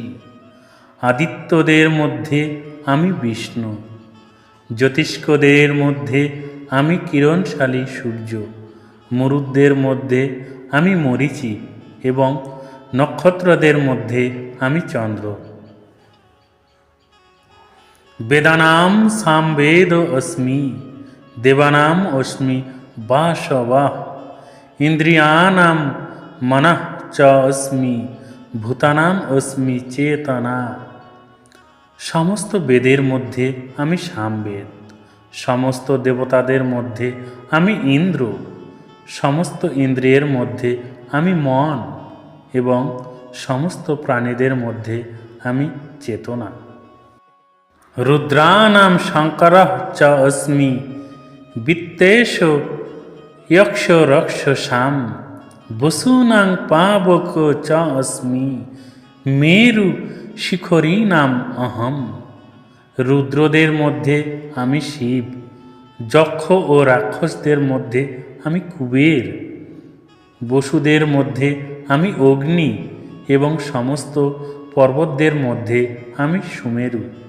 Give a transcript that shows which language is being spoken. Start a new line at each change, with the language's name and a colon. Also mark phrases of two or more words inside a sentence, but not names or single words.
Bangla: আদিত্যদের মধ্যে আমি বিষ্ণু, জ্যোতিষ্কদের মধ্যে আমি কিরণশালী সূর্য, মরুদ্দের মধ্যে আমি মরিচি এবং নক্ষত্রদের মধ্যে আমি চন্দ্র।
Sanskrit: বেদানাম সামবেদ অস্মি দেবানাম অস্মি বাসবাহ ইন্দ্রিয়ানাম মনঃ চ অস্মি ভূতানাম অস্মি চেতনা।
Bangla: সমস্ত বেদের মধ্যে আমি সামবেদ, সমস্ত দেবতাদের মধ্যে আমি ইন্দ্র, সমস্ত ইন্দ্রিয়ের মধ্যে আমি মন এবং সমস্ত প্রাণীদের মধ্যে আমি চেতনা।
Sanskrit: রুদ্রানাম শঙ্করঃ চ অস্মি বিত্তেষু যক্ষ রক্ষসাম বসূনাং পাবক চ অস্মি মেরু শিখরীনাম অহম।
Bangla: রুদ্রদের মধ্যে আমি শিব, যক্ষ ও রাক্ষসদের মধ্যে আমি কুবের, বসুদের মধ্যে আমি অগ্নি এবং সমস্ত পর্বতদের মধ্যে আমি সুমেরু।